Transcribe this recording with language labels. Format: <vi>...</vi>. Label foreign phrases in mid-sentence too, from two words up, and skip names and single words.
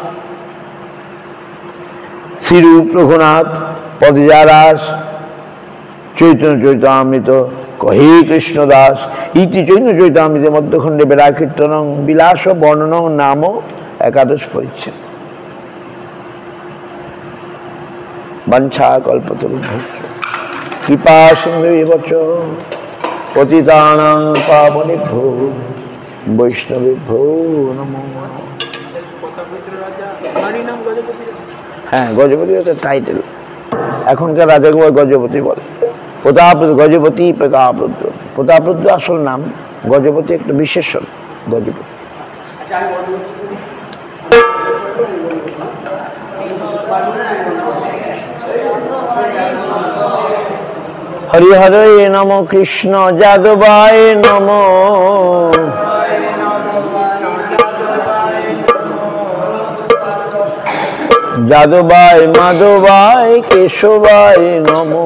<bn>শ্রীরূপ রঘুনাথ পদে যা রাস, চৈতন্য চৈতামৃত কহে কৃষ্ণ দাস।</bn> <sa>ইতি চৈতন্য চৈতামৃতে মধ্যখণ্ডে বেড়া কীর্তনং বিলাস বর্ণনং নাম একাদশ পরিচ্ছেদ। বাঞ্ছা কল্পতরুভ্যশ্চ কৃপা সিন্ধুভ্যেব চ পতিতানাং পাবনেভ্যো বৈষ্ণবেভ্যো নমো নমঃ।</sa> <bn>হ্যাঁ, গজপতি হচ্ছে টাইটেল, এখনকার রাজাকে গজপতি বলে। গজপতি প্রতাপরুদ্র, প্রতাপরুদ্র আসল নাম, গজপতি একটা বিশেষণ।</bn> <sa>গজপতি হরি হরে নম কৃষ্ণ যাদবায় নম, যাদবায় মাধবায় কেশবায় নম।</sa>